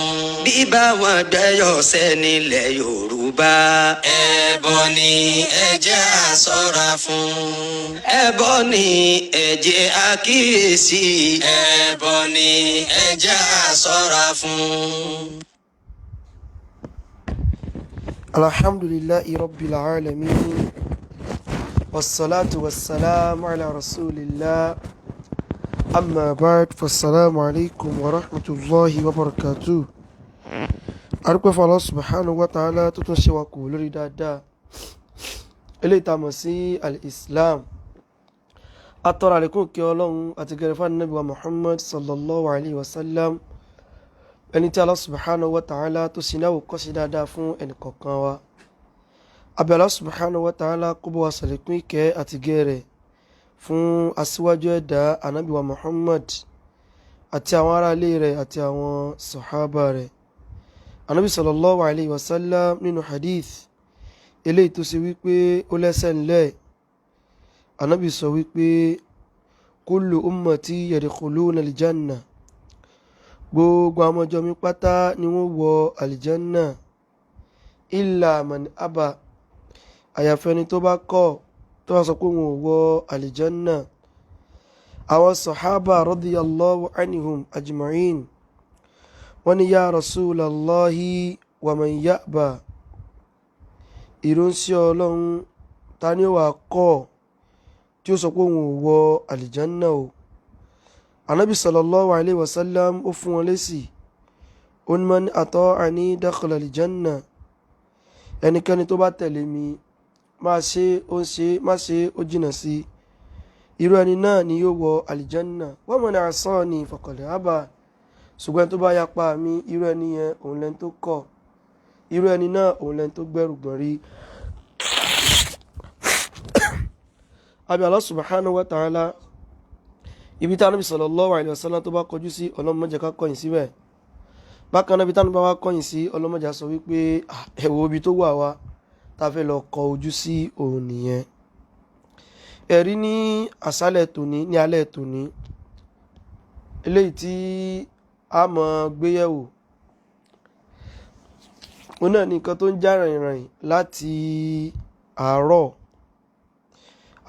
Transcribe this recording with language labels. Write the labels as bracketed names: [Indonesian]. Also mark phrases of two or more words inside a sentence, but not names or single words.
[Yoruba] bíbá wọn gbẹ́yọ̀sẹ̀ nílẹ̀ Yorùbá ẹbọ ni ẹ jẹ́ á ṣọ́ra fún. ẹbọ ni ẹ̀jẹ̀ àkíyèsí ẹbọ ni ẹ jẹ́ á ṣọ́ra fún. [Arabic] الحمد لله رب العالمين والصلاة والسلام على رسول الله أما بعد فالسلام عليكم ورحمة الله وبركاته. [Yoruba] Arúgbó fún [Arabic] الله سبحانه وتعالى [Yoruba] tó tún ṣe wa kù lórí dáadáa eléyìí tá mọ̀ sí al-Islam atọ́rọ àlékún kí Ọlọ́run àti gẹ̀rẹ̀fà Nábì wa Muhammad [Arabic] صلى الله عليه وسلم [Yoruba] ẹni tí [Arabic] الله سبحانه وتعالى [Yoruba] tó sináwó kọ́ sí dáadáa fún ẹnìkọ̀ọ̀kan wa. Abẹ́ [Arabic] الله سبحانه وتعالى [Yoruba] kó bọ́ wa sàlékún ìkẹ́ àti gẹ̀rẹ̀ fún aṣíwájú ẹ̀dá Ànábì wa Muhammad àti àwọn ará ilé rẹ̀ àti àwọn sàhábà rẹ̀. Ànábì [Arabic] صلى الله عليه وسلم [Yoruba] nínú hadith eléyìí tó ṣe wípé ó lẹ́sẹ̀ ńlẹ̀. Ànábì sọ wípé [Arabic] كل أمتي يدخلون الجنة, [Yoruba] gbogbo àwọn ọjọ́ mi pátá ni wọ́n wọ alìjánná [Arabic] إلا من أبى, [Yoruba] àyàfẹ́ni tó bá kọ̀ tó bá sọ pé wọn ò wọ alìjánná. àwọn sàhábà [Arabic] رضي الله عنهم أجمعين [Yoruba] wọ́n ní [Arabic] يا رسول الله ومن يأبى, [Yoruba] ìránṣẹ́ Ọlọ́run ta ni ó wà kọ̀ tí ó sọ pé wọn ò wọ alìjánná o. Ànábì [Arabic] صلى الله عليه وسلم [Yoruba] ó fún wọn lésì, ó ní [Arabic] من أطاعني دخل الجنة, [Yoruba] ẹnikẹ́ni tó bá tẹ̀lé mi máa ṣe ó ń ṣe má ṣe ó jìnà sí, irú ẹni náà ni yóò wọ aljanna. [Arabic] ومن عصاني فقد أبى, [Yoruba] ṣùgbọ́n tó bá yapa mi irú ẹni yẹn òun lẹ́ni tó kọ̀, irú ẹni náà òun lẹ́ni tó gbẹ́rù gbọ̀n rí. Àbí [Arabic] الله سبحانه وتعالى [Yoruba] ibi tí Ànábì [Arabic] صلى الله عليه وسلم [Yoruba] tó bá kọjú sí Ọlọ́run má jẹ́ ká kọ̀yìn síbẹ̀. Bákan náà ibi tí Ànábì bá wá kọ̀yìn sí Ọlọ́run má jẹ́ sọ wípé ẹ wo ibi tó wà wá tá fẹ́ lọ kọ ojú sí òun nìyẹn. Ẹ̀rí ní àṣálẹ̀ tòní ní alẹ́ tòní eléyìí tí a mọ̀ gbéyẹ̀wò òun náà ní nǹkan tó ń já rìnrìn láti àárọ̀.